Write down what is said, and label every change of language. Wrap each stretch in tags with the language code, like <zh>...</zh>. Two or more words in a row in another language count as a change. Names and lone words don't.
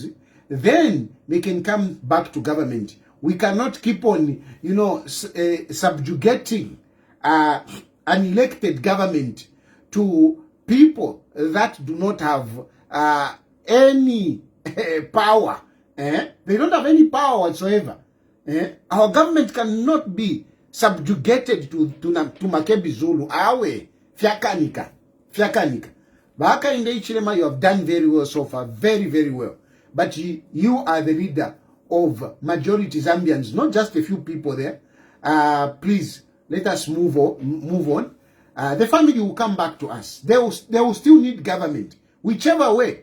<en>Then they can come back to government. We cannot keep on, you know, subjugating an elected government to people that do not have any power. They don't have any power whatsoever. Our government cannot be subjugated to Makebi Zulu.</en> <bem>Awe, fiakanika.</bem> <en>Baka in the Ichilema, you have done very well so far, very, very well. But you are the leader of majority Zambians, not just a few people there. Please, let us move on. The family will come back to us. They will still need government, whichever way.</en>